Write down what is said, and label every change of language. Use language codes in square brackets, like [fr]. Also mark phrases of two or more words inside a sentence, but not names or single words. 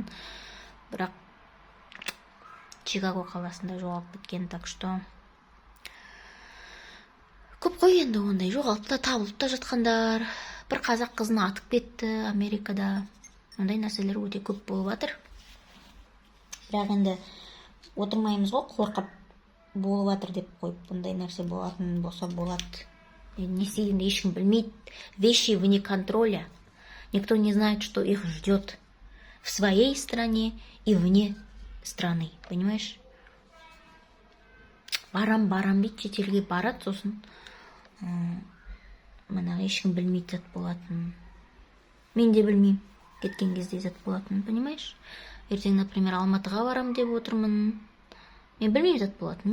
[kk] Бірақ Чикаго қаласында жоғалып кеткен, [ru] так что [kk] көп қой енді ондай жоғалып та табылып та жатқандар. Бір қазақ қызын атып кетті Америкада. Ондай нәрселер өте көп болып жатыр. Бірақ енді отырмаймыз ғой, қорқып болып жатыр деп қойып, бұндай нәрсе болатын болса болады. Не істегенде ешкім білмейді. [ru] Вещи вне контроля. Никто не знает, что их ждет в своей стране и вне страны, понимаешь? [kk] Барам дейді, шетелге барады, сосын мына ешкім білмейді зат болатын. Мен де білмеймін кеткен кезде зат болатын, понимаешь? Ертең, например, Алматыға барам деп отырмын. Мен білмеймін зат болатын.